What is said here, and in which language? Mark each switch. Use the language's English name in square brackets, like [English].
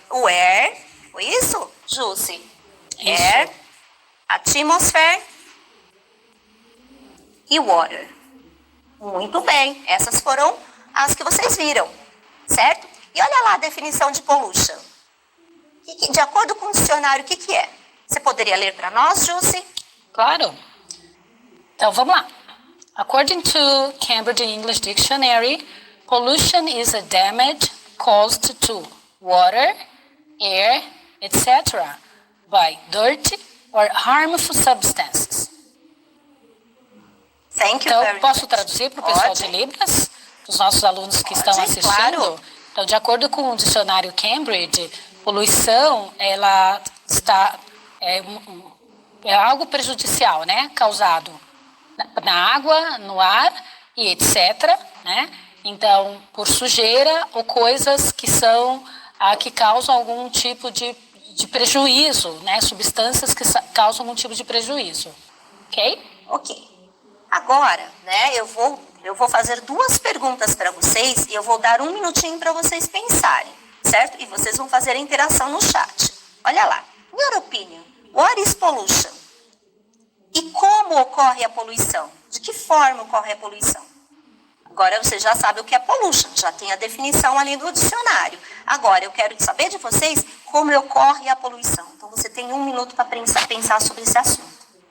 [Portuguese] O air, foi isso, Jússi? Air, atmosphere e water. Muito bem, essas foram as que vocês viram, certo? E olha lá a definição de pollution. De acordo com o dicionário, o que é? Você poderia ler para nós, Jússi? Claro. Então, vamos lá. [English] According to Cambridge English Dictionary, pollution is a damage caused to water, air, etc. by dirty or harmful substances. Thank you [Portuguese] Então, [English] very [Portuguese] posso [English] much. [Portuguese] traduzir para o pessoal Pode. de Libras? Os nossos alunos que estão assistindo? Claro. Então, de acordo com o dicionário Cambridge, poluição, ela está... É algo prejudicial, né? Causado na água, no ar e etc. Né? Então, por sujeira ou coisas que que causam algum tipo de prejuízo, né? Substâncias que causam algum tipo de prejuízo. Ok? Ok. Agora, né, eu vou eu vou fazer 2 perguntas para vocês e eu vou dar 1 minutinho para vocês pensarem, certo? E vocês vão fazer a interação no chat. Olha lá. [English] In your opinion, what is pollution? [Portuguese] E como ocorre a poluição? De que forma ocorre a poluição? Agora você já sabe o que é pollution, já tem a definição ali do dicionário. Agora eu quero saber de vocês como ocorre a poluição. Então você tem 1 minuto para pensar sobre esse assunto.